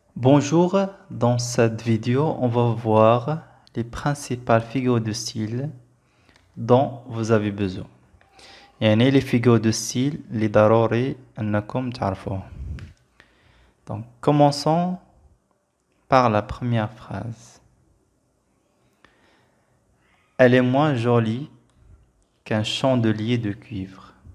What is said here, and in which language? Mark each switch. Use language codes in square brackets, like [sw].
[fr] Bonjour, dans cette vidéo, on va voir les principales figures de style dont vous avez besoin. [ar] يعني [fr] les figures de style [ar] اللي ضروري أنكم تعرفوها. [fr] Donc, commençons par la première phrase. Elle est moins jolie qu'un chandelier de cuivre.